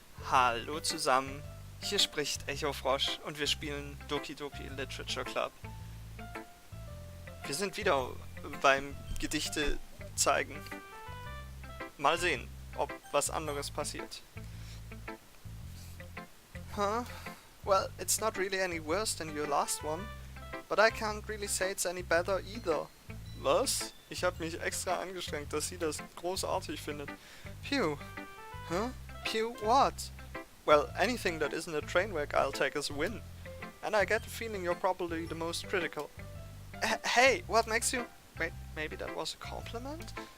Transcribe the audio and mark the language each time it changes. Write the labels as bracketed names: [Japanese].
[German] Hallo zusammen, hier spricht Echo Frosch und wir spielen Doki Doki Literature Club. Wir sind wieder beim Gedichte zeigen. Mal sehen, ob was anderes passiert. Huh? [English] Well, it's not really any worse than your last one, but I can't really say it's any better either. [German] Was? Ich habe mich extra angestrengt, dass sie das großartig findet. [English] Phew. Huh? Phew what? Well, anything that isn't a train wreck I'll take as a win. And I get the feeling you're probably the most critical. Hey, what makes you... Wait, maybe that was a compliment?